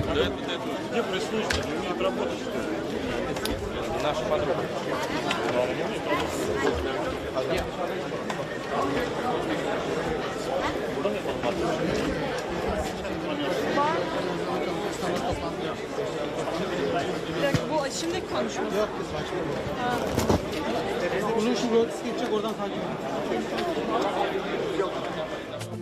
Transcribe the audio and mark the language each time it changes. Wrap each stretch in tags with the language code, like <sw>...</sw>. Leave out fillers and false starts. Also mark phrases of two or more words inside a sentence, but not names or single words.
<ru>Где прислужники? Не умеют работать. Наша подруга. Не умеет работать.</ru> <tr>Bu şimdi konuşma. Yok, bunu şu geçecek oradan takip edin.</tr>